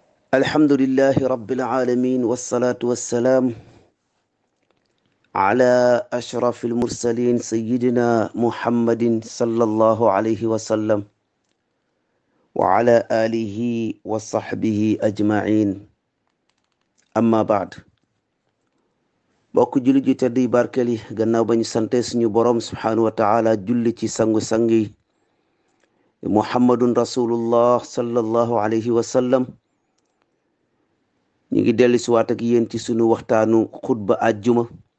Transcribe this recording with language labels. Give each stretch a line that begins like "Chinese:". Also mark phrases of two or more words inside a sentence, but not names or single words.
Arabic: الحمد لله رب العالمين والصلاة والسلام على أشرف المرسلين سيدنا محمد صلى الله عليه وسلم وعلى آله وصحبه أجمعين أما بعد
Wolof: bokk julli ji tedd yi barkeli gannaaw ba ñu sante suñu borom
Arabic: سبحانه وتعالى
Wolof: julli ci sangu-sangi
Arabic: محمد رسول الله صلى الله عليه وسلم
Wolof: ñu ngi dellu si waat ak yéen ci sunu waxtaanu xutba àjjuma